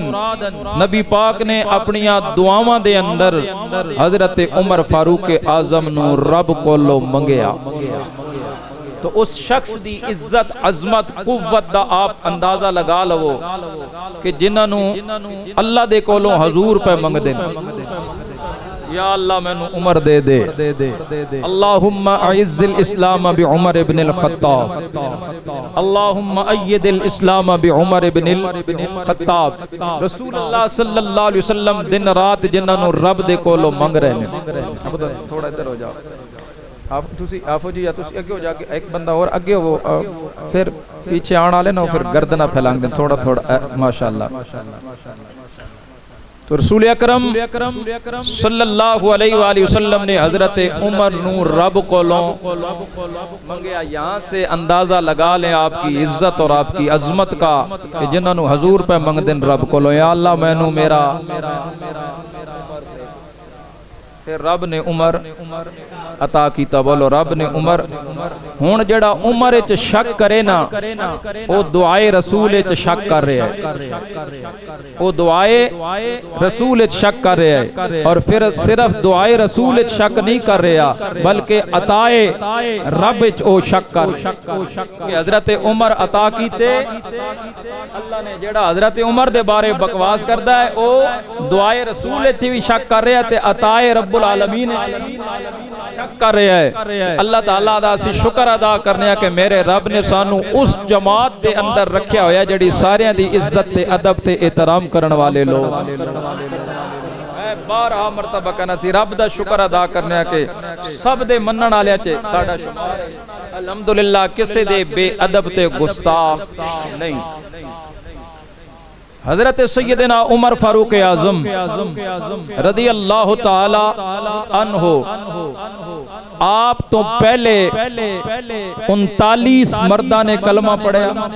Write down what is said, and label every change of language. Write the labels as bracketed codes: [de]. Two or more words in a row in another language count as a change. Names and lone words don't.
[pa] نبی پاک نے اپنیاں دعاواں دے اندر حضرت عمر فاروق اعظم نوں رب کولوں منگیا. تو اس شخص دی عزت عظمت قوت دا آپ اندازہ لا لوو کہ جنہاں اللہ دے کولوں حضور پے منگدے یا اللہ مینوں عمر دے دے, [ar] اللهم أعز الإسلام بعمر بن الخطاب، اللهم أيد الإسلام بعمر بن الخطاب. [pa] رسول اللہ [ar] صلى الله عليه وسلم [pa] دن رات جنہاں رب دے کولوں منگ رہے نے. تھوڑا ادھر ہو جاؤ آپ، تسی آفو جی یا تسی اگے ہو جاکے اک بندہ اور اگے ہو، فیر پچھے آن والے نا فیر گردناں پھلانگ دے تھوڑا تھوڑا، ماشاءاللہ. تو رسولِ اکرم [ar] صلى الله عليه وسلم [pa] نے حضرت عمر نوں رب کولوں منگیا. [ur] یہاں سے اندازہ لگا لیں آپ کی عزت اور آپ کی عظمت کا کہ جنہوں نے حضور پے [pa] منگدے رب کولوں، یا اللہ مینوں میرا، فیر رب نے عمر عطا کیتا. بولو رب نے عمر. ہُن جیہڑا عمر وچ شک کرے نا، او دعائے رسول وچ شک کر رہا ہے، او دعائے رسول وچ شک کر رہا ہے. اور فیر صرف دعائے رسول وچ شک نہیں کر رہا، بلکہ عطائے رب وچ او شک کر. حضرت عمر عطا کیتے، اللہ نے جیہڑا حضرت عمر دے بارے بکواس کردا ہے، او دعائے رسول وچ بھی شک کر رہا ہے، تے عطائے رب العالمین شک کر رہا ہے. اللہ تعالیٰ دا اسیں شکر ادا کرنے کہ میرے رب نے سانوں اس جماعت دے اندر رکھیا ہویا جیہڑی ساریاں دی عزت تے ادب تے احترام کرن والے لوک. میں 12 مرتبہ کہنا سی رب دا شکر ادا کرنے کہ سب دے منن والیاں چ ساڈا شمار ہے. الحمدللہ کسے دے بےادب تے گستاخ نہیں. حضرت سیدنا عمر فاروق اعظم [ar] رضي الله تعالى عنه, [pa] آپ توں پہلے 39 مرداں نے کلمہ پڑھیا.